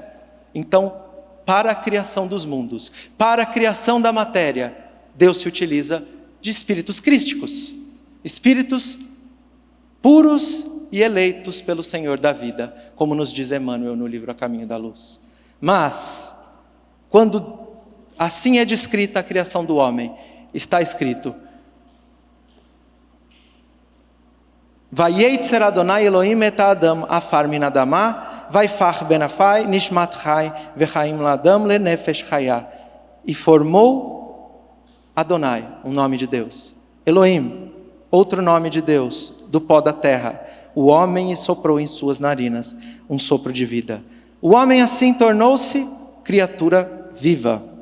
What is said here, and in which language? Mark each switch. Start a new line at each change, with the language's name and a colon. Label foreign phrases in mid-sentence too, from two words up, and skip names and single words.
Portuguese: Então, para a criação dos mundos, para a criação da matéria, Deus se utiliza de espíritos crísticos, espíritos puros e eleitos pelo Senhor da vida, como nos diz Emmanuel no livro A Caminho da Luz. Mas, quando assim é descrita a criação do homem, está escrito:
Hebrew: וייצר אדוני אלוהים את אדם עפר מן אדמה, ויפח בין אפיו נשמת חי וחיים לאדם לנפש חיה.
Portuguese: E formou Adonai, um nome de Deus, Elohim, outro nome de Deus, do pó da terra, o homem, e soprou em suas narinas um sopro de vida. O homem assim tornou-se criatura viva.